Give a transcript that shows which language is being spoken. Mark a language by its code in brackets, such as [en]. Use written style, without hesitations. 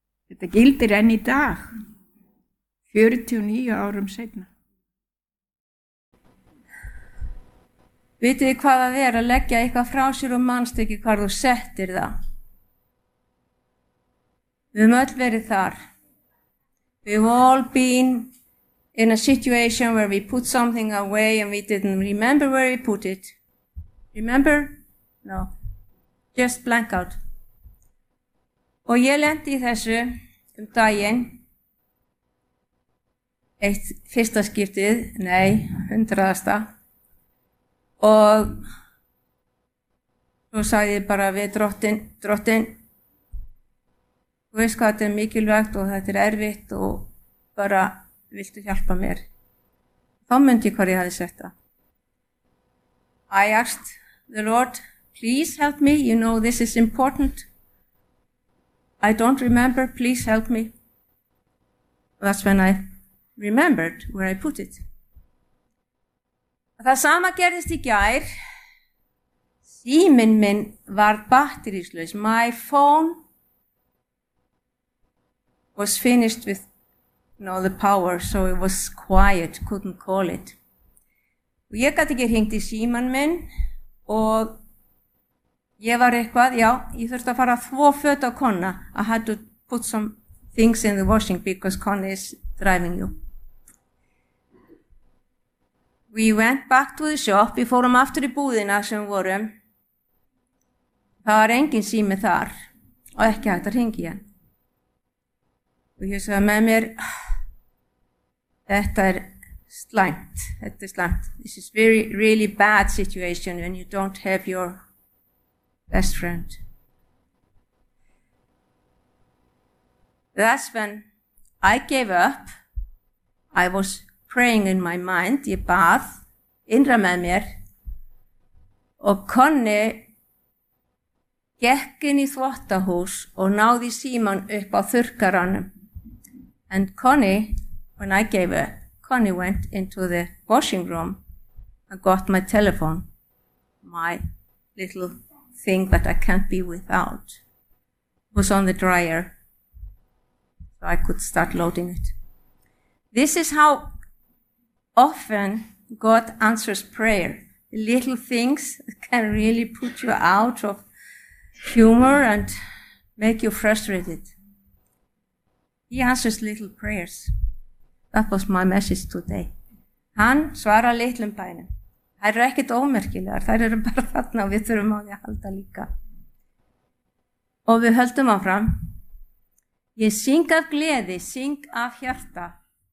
[is] Þetta gildir enn í dag, 49 árum seinna. Vitið þið hvað það að leggja eitthvað frá sér og manst ekki hvar þú settir það? Við höfum öll verið þar. [en] We've all been in a situation where we put something away and we didn't remember where we put it. Remember? No. Just blank out. [is] Og ég lenti í þessu daginn. Eitt fyrsta skiptið, nei, hundraðasta. Og svo sagði ég bara við drottinn. Þú veist hvað þetta mikilvægt og þetta erfitt og bara viltu hjálpa mér. Þá myndi ég hvað ég hafði sett það. [en] I asked the Lord, please help me, you know this is important. I don't remember, please help me. That's when I remembered where I put it. [is] Það sama gerðist í gær. Síminn minn var batterislaus. [en] My phone was finished with the power, so it was quiet, couldn't call it. [is] Og ég gat ekki hringt í símann minn og ég var eitthvað, já, ég þurfti að fara að þvo föt á kona. [en] I had to put some things in the washing because kona is driving you. We went back to the shop, [is] við fórum aftur í búðina sem við vorum. Það var engin sími þar og ekki hægt að hringi henn. Og ég sagði með mér, þetta slæmt, þetta slæmt. [en] This is very, really bad situation when you don't have your best friend. That's when I gave up. I was praying in my mind, [is] ég bað, innra með mér og konni gekk inn í þvottahús og náði síman upp á þurrkaranum. [en] And Connie, when I gave her, Connie went into the washing room and got my telephone, my little thing that I can't be without. It was on the dryer, so I could start loading it. This is how often God answers prayer. The little things can really put you out of humor and make you frustrated. He answers little prayers. That was my message today. [is] Hann svarar litlum bænum. Þær eru ekkit ómerkilegar, þær eru bara þarna og við þurfum á því að halda líka. Og við höldum áfram. Ég syng af gleði, syng af hjarta.